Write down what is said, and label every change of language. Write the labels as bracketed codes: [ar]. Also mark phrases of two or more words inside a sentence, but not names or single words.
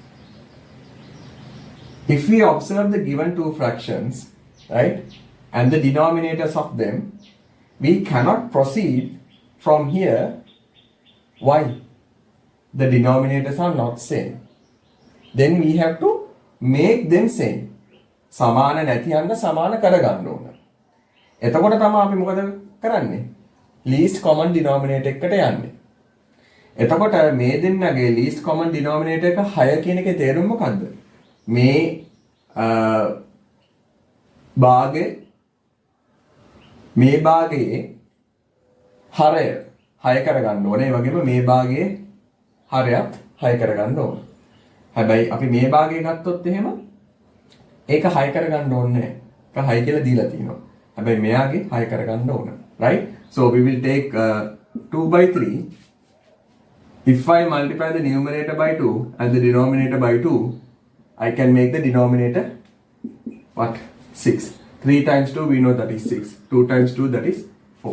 [en] If we observe the given two fractions, right, and the denominators of them, we cannot proceed from here. Why? The denominators are not same. Then we have to make them same. [si] සමාන නැති යන්න සමාන කරගන්න ඕන. එතකොට තමයි අපි මොකද කරන්නේ? [en] least common denominator [si] එකට යන්නේ. එතකොට මේ දෙන්නගේ [en] least common denominator [si] එක 6 කියන එකේ තේරුම මොකද්ද? මේ භාගයේ හරය 6 කරගන්න ඕනේ. ඒ වගේම මේ භාගයේ හරයත් 6 කරගන්න ඕනේ. හැබැයි අපි මේ භාගය ගත්තොත් එහෙම ඒක 6 කරගන්න ඕනේ නැහැ. ඒක 6 කියලා දීලා තියෙනවා. හැබැයි මෙයාගේ 6 කරගන්න ඕන. [en] Right? So we will take 2 by 3. If I multiply the numerator by 2 and the denominator by 2, I can make the denominator what? 6. 3 times 2 we know that is 6. 2 times 2 that is 4.